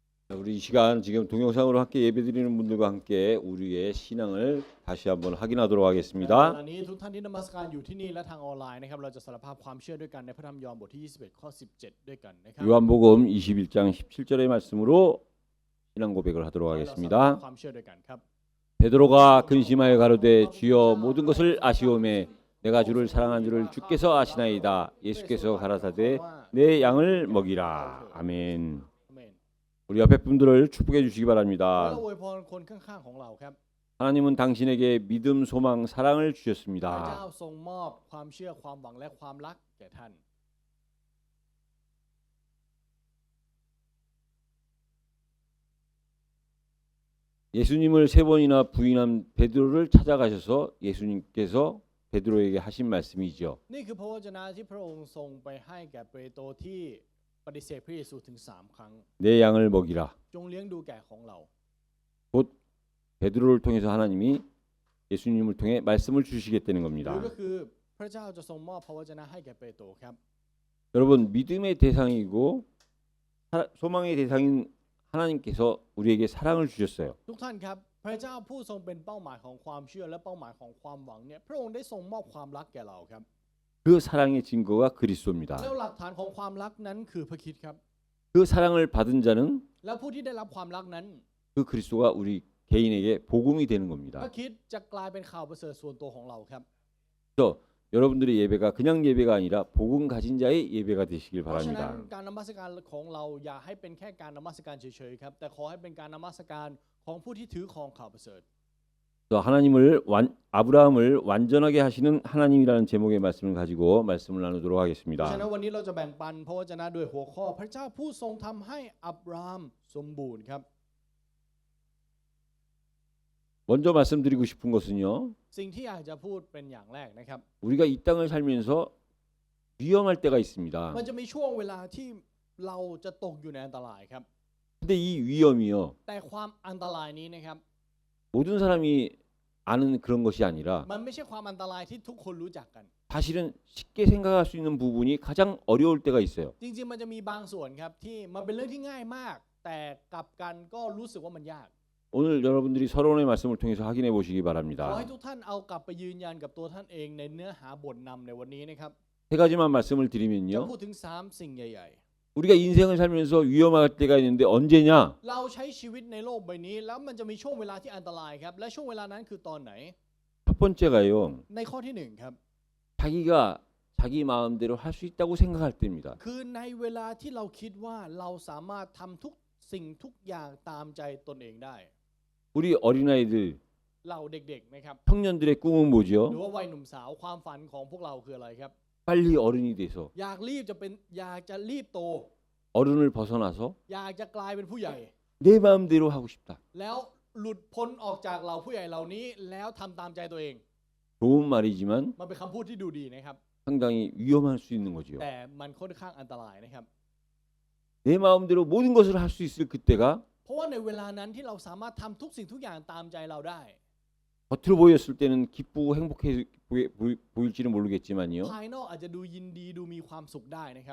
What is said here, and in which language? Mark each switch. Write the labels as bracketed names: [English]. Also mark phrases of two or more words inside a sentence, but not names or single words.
[Korean] 우리 이 시간 지금 동영상으로 함께 예배드리는 분들과 함께 우리의 신앙을 다시 한번 확인하도록 [Thai] ต [Korean] 하겠습니다. [Thai] อนนี้ทุกท่านที่นมัสการอยู่ที่นี่และทางออนไลน์นะครับเราจะสารภาพความเชื่อด้วยกันในพระธรรมยอห์นบทที่21ข้อ17ด้วยกันนะครับ [Korean] 요한복음 21장 17절의 말씀으로 신앙 고백을 하도록 [Thai] เราสารภาพ [Korean] 하겠습니다. [Thai] ความเชื่อด้วยกันครับ [Korean] 베드로가 근심하여 가로되 주여 모든 것을 아시오매 내가 주를 사랑한 줄을 주께서 아시나이다. 예수께서 가라사대 내 양을 먹이라. 아멘. [Thai] อาเมน [Korean] 우리 옆에 분들을 축복해 주시기 [Thai] ขอเรา [Korean] 바랍니다. [Thai] อวยพรคนข้างๆของเราครับ [Korean] 하나님은 당신에게 믿음, 소망, 사랑을 [Thai] พระเจ้า [Korean] 주셨습니다. [Thai] ทรงมอบความเชื่อความหวังและความรักแก่ท่าน [Korean] 예수님을 세 번이나 부인한 베드로를 찾아가셔서 예수님께서 베드로에게 하신 말씀이죠. [Thai] นี่คือพระวจนะที่พระองค์ทรงไปให้แก่เปโตรที่ปฏิเสธพระเยซูถึง3ครั้ง [Korean] 내 양을 먹이라. [Thai] จงเลี้ยงดูแก่ของเรา [Korean] 베드로를 통해서 하나님이 예수님을 통해 말씀을 주시겠다는 [Thai] หรือ [Korean] 겁니다. [Thai] ก็คือพระเจ้าจะทรงมอบพระวจนะให้แก่เปโตรครับ [Korean] 여러분 믿음의 대상이고 소망의 대상인 하나님께서 우리에게 사랑을 주셨어요. [Thai] ทุกท่านครับพระเจ้าผู้ทรงเป็นเป้าหมายของความเชื่อและเป้าหมายของความหวังเนี่ยพระองค์ได้ทรงมอบความรักแก่เราครับ [Korean] 그 사랑의 증거가 그리스도입니다. [Thai] แล้วหลักฐานของความรักนั้นคือพระคริสต์ครับ [Korean] 그 사랑을 받은 자는 [Thai] และผู้ที่ได้รับความรักนั้น [Korean] 그 그리스도가 우리 개인에게 복음이 되는 [Thai] พระ [Korean] 겁니다. [Thai] คริสต์จะกลายเป็นข่าวประเสริฐส่วนตัวของเราครับ [Korean] 그래서 여러분들의 예배가 그냥 예배가 아니라 복음 가진 자의 예배가 되시길 [Thai] เพราะฉะนั้น [Korean] 바랍니다. [Thai] การนมัสการของเราอย่าให้เป็นแค่การนมัสการเฉยๆครับแต่ขอให้เป็นการนมัสการของผู้ที่ถือครองข่าวประเสริฐ [Korean] 아브라함을 완전하게 하시는 하나님이라는 제목의 말씀을 가지고 말씀을 나누도록 [Thai] เพราะ [Korean] 하겠습니다. [Thai] ฉะนั้นวันนี้เราจะแบ่งปันพระวจนะด้วยหัวข้อพระเจ้าผู้ทรงทำให้อับราฮัมสมบูรณ์ครับ [Korean] 먼저 말씀드리고 싶은 것은요. [Thai] สิ่งที่อยากจะพูดเป็นอย่างแรกนะครับ [Korean] 우리가 이 땅을 살면서 위험할 때가 있습니다. [Thai] มันจะมีช่วงเวลาที่เราจะตกอยู่ในอันตรายครับ [Korean] 근데 이 위험이요. [Thai] แต่ความอันตรายนี้นะครับ [Korean] 모든 사람이 아는 그런 것이 아니라 [Thai] มันไม่ใช่ความอันตรายที่ทุกคนรู้จักกัน [Korean] 사실은 쉽게 생각할 수 있는 부분이 가장 어려울 때가 있어요. [Thai] จริงๆมันจะมีบางส่วนครับที่มันเป็นเรื่องที่ง่ายมาก แต่กลับกันก็รู้สึกว่ามันยาก [Korean] 오늘 여러분들이 서론의 말씀을 통해서 확인해 보시기 [Thai] ขอ [Korean] 바랍니다. [Thai] ให้ทุกท่านเอากลับไปยืนยันกับตัวท่านเองในเนื้อหาบทนำในวันนี้นะครับ [Korean] 세 가지만 말씀을 [Thai] จะ [Korean] 드리면요. [Thai] พูดถึง3สิ่งใหญ่ [Korean] 우리가 인생을 살면서 위험할 때가 있는데 언제냐? [Thai] ๆเราใช้ชีวิตในโลกใบนี้แล้วมันจะมีช่วงเวลาที่อันตรายครับและช่วงเวลานั้นคือตอนไหน [Korean] 첫 번째가요. [Thai] ในข้อที่1ครับ [Korean] 자기가 자기 마음대로 할 수 있다고 생각할 때입니다. [Thai] คือในเวลาที่เราคิดว่าเราสามารถทำทุกสิ่งทุกอย่างตามใจตนเองได้ [Korean] 우리 어린아이들, [Thai] เราเด็กๆนะครับ [Korean] 청년들의 꿈은 [Thai] หรือ [Korean] 뭐죠? [Thai] ว่าวัยหนุ่มสาวความฝันของพวกเราคืออะไรครับ [Korean] 빨리 어른이 돼서 [Thai] อยากรีบโต [Korean] 어른을 벗어나서 [Thai] อยากจะกลายเป็นผู้ใหญ่ [Korean] 내 마음대로 하고 싶다. [Thai] แล้วหลุดพ้นออกจากเราผู้ใหญ่เหล่านี้แล้วทำตามใจตัวเอง [Korean] 좋은 말이지만 [Thai] มันเป็นคำพูดที่ดูดีนะครับ [Korean] 상당히 위험할 수 있는 거지요. [Thai] แต่มันค่อนข้างอันตรายนะครับ [Korean] 내 마음대로 모든 것을 할 수 있을 그때가 [Thai] เพราะว่าในเวลานั้นที่เราสามารถทำทุกสิ่งทุกอย่างตามใจเราได้ [Korean] 겉으로 보였을 때는 기쁘고 행복해 보일지는 모르겠지만요. [Thai] ภายนอกอาจจะดูยินดีดูมีความสุขได้นะครับ